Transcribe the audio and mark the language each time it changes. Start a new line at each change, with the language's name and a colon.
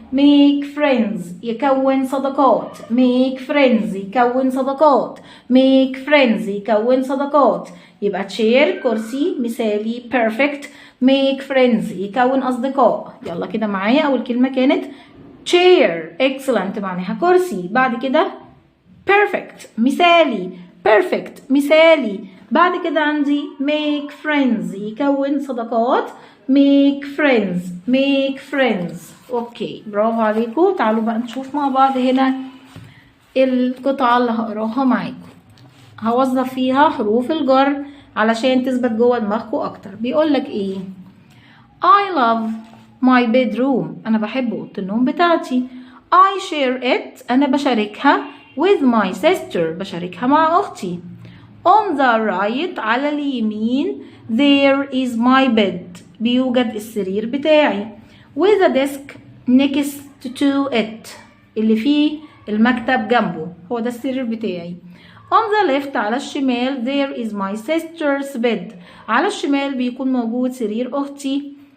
English: make friends
Arabic: يكون صداقات، make friends يكون صداقات، make friends يكون صداقات. يبقى chair كرسي مثالي perfect،
English: make friends
Arabic: يكون أصدقاء. يلا كده معايا أول كلمة كانت chair excellent معناها كرسي. بعد كده perfect مثالي، perfect مثالي. بعد كده عندي
English: make friends
Arabic: يكون صداقات،
English: make friends make friends.
Arabic: اوكي برافو عليكم. تعالوا بقى نشوف مع بعض هنا القطعة اللي هقراها معاكم. هوظف فيها حروف الجر علشان تثبت جوه دماغكم اكتر. بيقول لك ايه؟
English: I love my bedroom
Arabic: انا بحب اوضه النوم بتاعتي.
English: I share it
Arabic: انا بشاركها
English: with my sister
Arabic: بشاركها مع اختي.
English: On the right
Arabic: على اليمين
English: there is my bed
Arabic: بيوجد السرير بتاعي.
English: with a desk next to it
Arabic: اللي فيه المكتب جنبه، هو ده السرير بتاعي.
English: on the left
Arabic: على الشمال
English: there is my sister's bed
Arabic: على الشمال بيكون موجود سرير أختي.